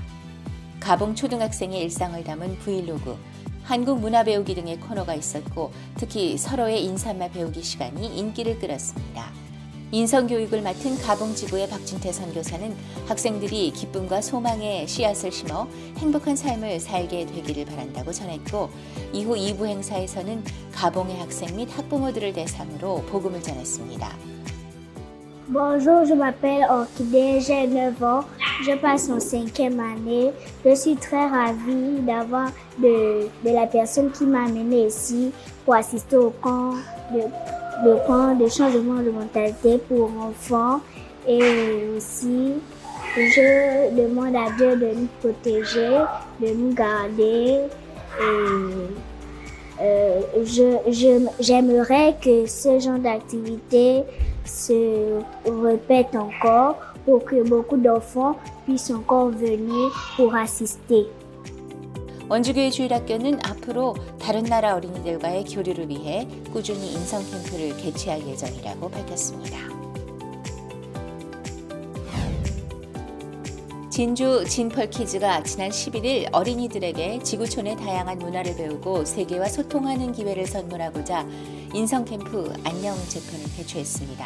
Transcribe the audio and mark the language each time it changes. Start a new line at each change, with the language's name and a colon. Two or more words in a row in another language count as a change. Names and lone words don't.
Korean: 가봉 초등학생의 일상을 담은 브이로그, 한국 문화 배우기 등의 코너가 있었고 특히 서로의 인사말 배우기 시간이 인기를 끌었습니다. 인성교육을 맡은 가봉지구의 박진태 선교사는 학생들이 기쁨과 소망의 씨앗을 심어 행복한 삶을 살게 되기를 바란다고 전했고 이후 2부 행사에서는 가봉의 학생 및 학부모들을 대상으로 복음을 전했습니다.
French: Bonjour, je m'appelle Orchidée, j'ai 9 ans, je passe en 5e année. Je suis très ravie d'avoir de la personne qui m'a amenée ici pour assister au camp de changement de mentalité pour enfants. Et aussi, je demande à Dieu de nous protéger, de nous garder. J'aimerais que ce genre d'activité se répète encore pour que beaucoup d'enfants puissent encore venir pour assister.
Korean: 원주교회 주일학교는 앞으로 다른 나라 어린이들과의 교류를 위해 꾸준히 인성 캠프를 개최할 예정이라고 밝혔습니다. 진주 진펄키즈가 지난 11일 어린이들에게 지구촌의 다양한 문화를 배우고 세계와 소통하는 기회를 선물하고자 인성캠프 안녕 재편을 개최했습니다.